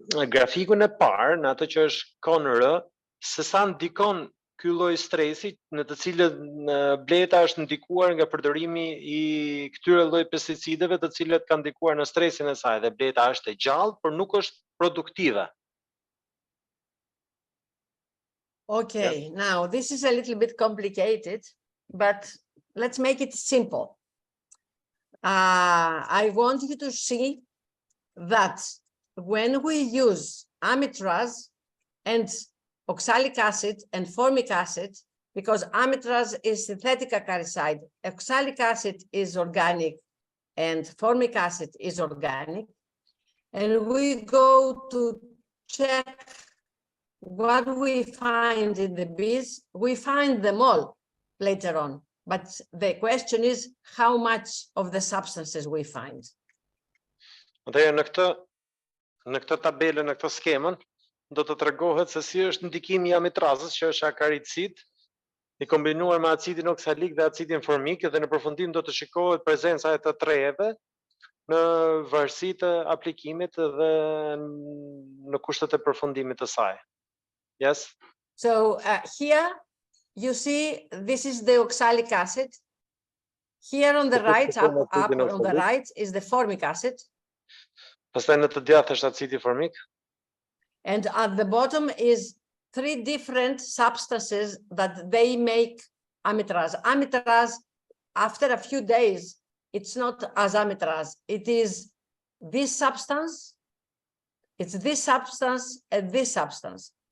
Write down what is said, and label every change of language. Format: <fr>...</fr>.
<sq>grafikun e parë, në atë që është kon-r, se sa ndikon ky lloj stresi në të cilët bleta është ndikuar nga përdorimi i këtyre lloj pesticideve të cilët kanë ndikuar në stresin e saj dhe bleta është e gjallë, por nuk është produktive.</sq> <en>Okay, now this is a little bit complicated, but let's make it simple. I want you to see that when we use amitraz and oxalic acid and formic acid, because amitraz is synthetic acaricide, oxalic acid is organic, and formic acid is organic, and we go to check what we find in the bees, we find them all later on. But the question is how much of the substances we find.</en> <sq>Në këtë tabelë, në këtë skemën, do të tregohet se si është ndikimi i amitrazës, që është akaricid, i kombinuar me acidin oksalik dhe acidin formik, dhe në përfundim do të shikohet prezenca e të trejeve në varësi të aplikimit dhe në kushtet e përfundimit të saj.</sq> <en>Yes? So here you see this is the oxalic acid. Here on the right, up on the right is the formic acid.</en> <sq>Pastaj në të djathtë është acidi formik.</sq> <en>And at the bottom is 3 different substances that they make amitraz. Amitraz, after a few days, it's not as amitraz. It is this substance, it's this substance, and this substance.</en>